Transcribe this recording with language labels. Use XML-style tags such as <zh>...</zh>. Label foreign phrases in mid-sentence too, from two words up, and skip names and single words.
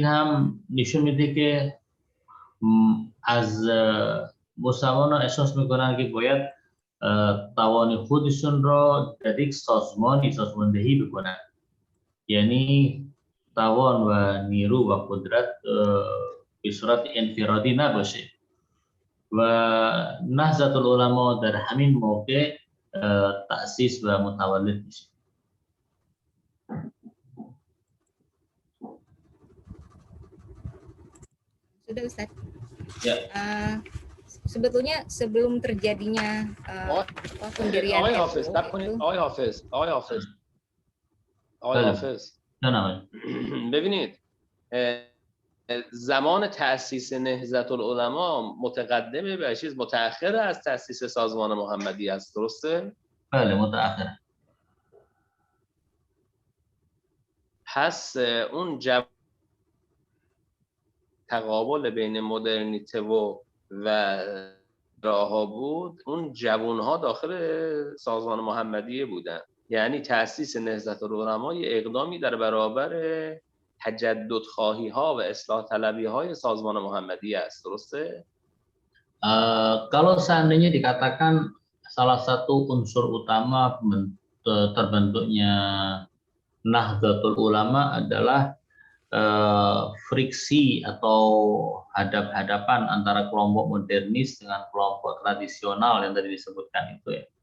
<fa>هم نشون میده که از مسلمانان احساس میکنن که باید توان خودشون را در یک سازماندهی بکنن، یعنی توان و نیرو و قدرت به صورت انفرادی نباشه و نهضت العلما در همین موقع تأسیس و متولد میشه.</fa> <id>Sudah Ustaz. Ya. Sebetulnya sebelum terjadinya pendirian</id> <fa>آقای حافظ ببینید زمان تأسیس نهضت العلما متقدمه به چیز متأخر از تأسیس سازمان محمدی است، درسته؟ بله متأخر. پس اون تقابل بین مدرنیته و راها بود، اون جوانها داخل سازمان محمدیه بودن، یعنی تأسیس نهضت العلما یه اقدامی در برابر تجدد خواهی ها و اصلاح طلبی های سازمان محمدی است، درسته؟</fa> <id>Kalau seandainya dikatakan salah satu unsur utama terbentuknya Nahdlatul Ulama adalah friksi atau hadap-hadapan antara kelompok modernis dengan kelompok tradisional yang tadi disebutkan itu ya.</id>